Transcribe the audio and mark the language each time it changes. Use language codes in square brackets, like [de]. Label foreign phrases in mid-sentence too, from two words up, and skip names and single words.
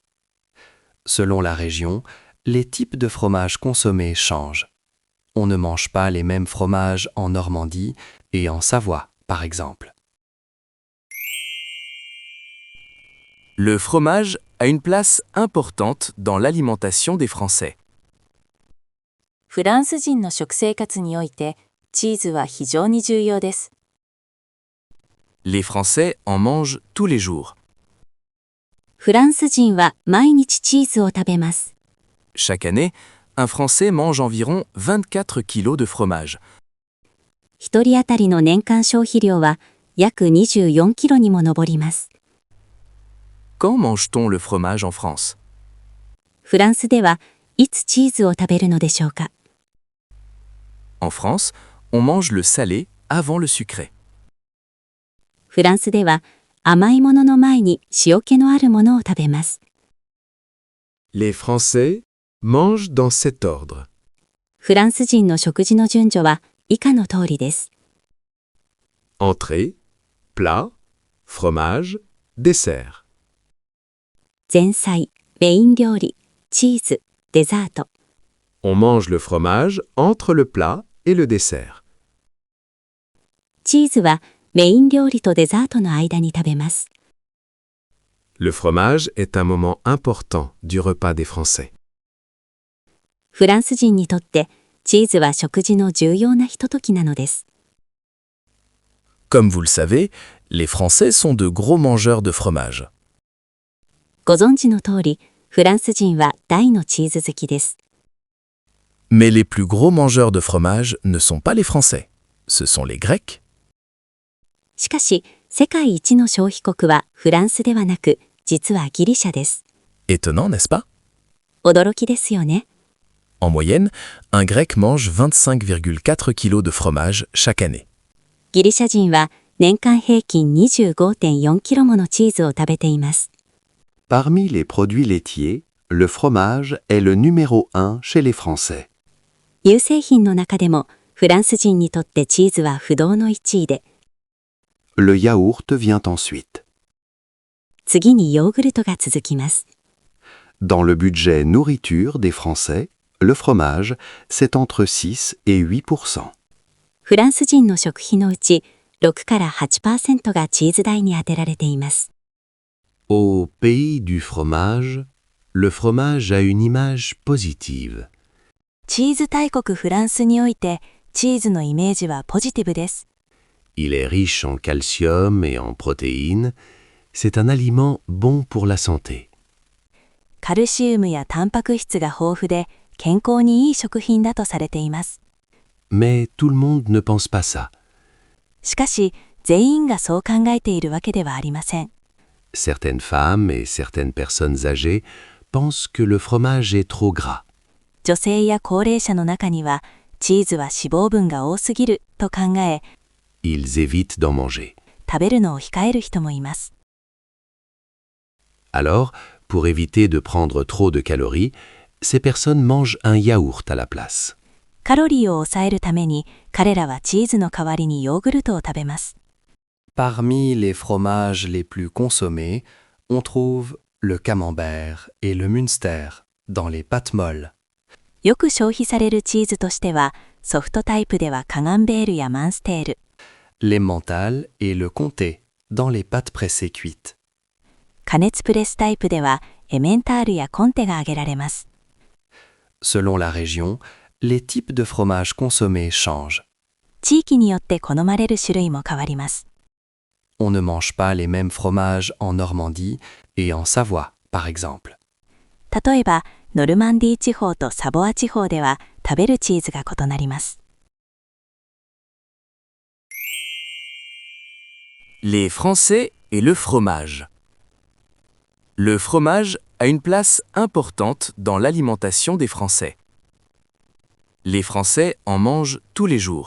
[fr] Selon la région, les types de fromages consommés changent. On ne mange pas les mêmes fromages en Normandie et en Savoie, par exemple. Le fromage a une place importante dans l'alimentation des Français. [ja] フランス人の食生活において、チーズは非常に重要です。 [fr] Les Français en mangent tous les jours. [ja] フランス人は毎日チーズを食べます。 [fr] Chaque année, un Français mange environ 24 kilos de fromage. [ja] 一人当たりの年間消費量は約24キロにも上ります。 [fr] Quand mange-t-on le fromage en France? [ja] フランスではいつチーズを食べるのでしょうか？ [fr] En France, on mange le salé avant le sucré. [ja] フランスでは甘いものの前に塩気のあるものを食べます。 [fr] Les Français mangent dans cet ordre: [ja] フランス人の食事の順序は以下の通りです。 [fr] entrée, plat, fromage, dessert. [ja] 前菜、メイン料理、チーズ、デザート。 [fr] On mange le fromage entre le plat et le dessert. [ja] チーズはメイン料理とデザートの間に食べます。 [fr] Le fromage est un moment important du repas des Français. [ja] フランス人にとってチーズは食事の重要なひとときなのです。 [fr] Comme vous le savez, les Français sont de gros mangeurs de fromage. [ja] ご存知の通り、フランス人は大のチーズ好きです。 [fr] Mais les plus gros mangeurs de fromage ne sont pas les Français, ce sont les Grecs. [ja] しかし、世界一の消費国はフランスではなく、実はギリシャです。 [fr] Étonnant, n'est-ce pas? [ja] 驚きですよね。 [fr] En moyenne, un Grec mange 25,4 kilos de fromage chaque année. [ja] ギリシャ人は年間平均 25.4 キロものチーズを食べています。 [fr] Parmi les produits laitiers, le fromage est le numéro 1 chez les Français. [ja] 乳製品の中でもフランス人にとってチーズは不動の1位で、 [fr] Le yaourt vient ensuite. [ja] 次にヨーグルトが続きます。 [fr] Dans le budget nourriture des Français, le fromage, c'est entre 6 et 8%. [ja] フランス人の食費のうち6から 8% がチーズ代に充てられています。 [fr] Au pays du fromage, le fromage a une image positive. [ja] チーズ大国フランスにおいてチーズのイメージはポジティブです。 [fr] Il est riche en calcium et en protéines. C'est un aliment bon pour la santé. [ja] カルシウムやタンパク質が豊富で健康にいい食品だとされています。 [fr] Mais tout le monde ne pense pas ça. [ja] しかし、全員がそう考えているわけではありません。 [fr] Certaines femmes et certaines personnes âgées pensent que le fromage est trop gras. [ja] 女性や高齢者の中には、チーズは脂肪分が多すぎると考え、 [fr] Ils évitent d'en manger. [ja] 食べるのを控える人もいます。 [fr] Alors, pour éviter de prendre trop de calories, ces personnes mangent un yaourt à la place. [ja] カロリーを抑えるために、彼らはチーズの代わりにヨーグルトを食べます。 [fr] Parmi les fromages les plus consommés, on trouve le camembert et le Münster dans les pâtes molles. [ja] よく消費されるチーズとしては、ソフトタイプではカガンベールやマンステール、 [fr] L'emmental et le comté dans les pâtes pressées cuites. [ja] 加熱プレスタイプではエメンタールやコンテが挙げられます。 [fr] Selon la région, les types de fromages consommés changent. [ja] 地域によって好まれる種類も変わります。 [fr] On ne mange pas les mêmes fromages en Normandie et en Savoie, par exemple. [ja] 例えば、ノルマンディー地方とサボア地方では食べるチーズが異なります。 [fr] Les Français et le fromage. Le fromage a une place importante dans l'alimentation des Français. Les Français en mangent tous les jours.